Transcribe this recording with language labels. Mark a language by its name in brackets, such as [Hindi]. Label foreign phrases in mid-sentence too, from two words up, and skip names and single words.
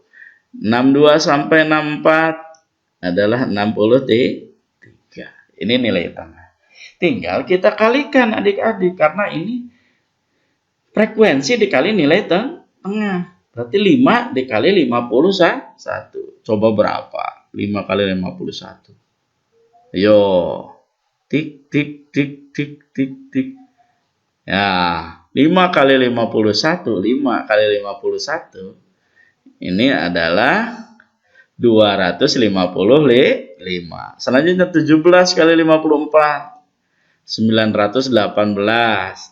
[Indonesian] 62 sampai 64 adalah 63. Ini nilai tengah. Tinggal kita kalikan adik-adik karena ini frekuensi dikali nilai tengah. Berarti 5 dikali 51. Coba berapa? 5 kali 51. Yo. Tik tik tik tik tik tik. Ya, 5 kali 51, 5 kali 51. Ini adalah 255. Selanjutnya 17 kali 54. 918.